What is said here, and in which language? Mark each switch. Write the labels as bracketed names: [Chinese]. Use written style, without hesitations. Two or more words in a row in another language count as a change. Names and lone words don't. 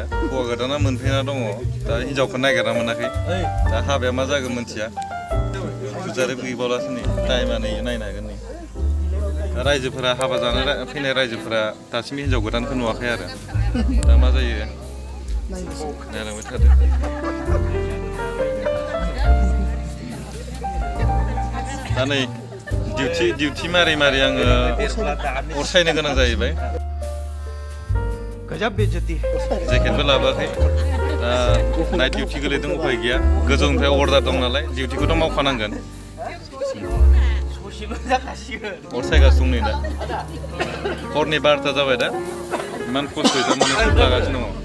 [Bodo] हौवा गोदाना मोनफैना दङ दा हिन्जावखौ नागिरना मोनाखै दा हाबाया मा जागोन मिथिया फुजारि गैबावलासो नै टाइमा नै नायनो हागोन नै रायजोफोरा हाबा जानो फैनाय रायजोफोरा दासिमबो हिन्जाव गोदानखौ नुवाखै आरो दा मा जायो नायलांबाय थादो दा नै डिउटि मारै आङो अर सायनो गोनां जाहैबाय [Hindi] गजब बेइज्जती है [Bodo] जेकेटबो लाबोआखै दा [English] night duty [Bodo] गोलैदों उफाय गैया गोजौनिफ्राय अर्डार दं नालाय डिउटिखौथ' मावखानांगोन अर सायगासिनो दं नै दा हरनि 12ता जाबाय दा इमान खस्थ'यै थारमाने सुट लागासिनो दङ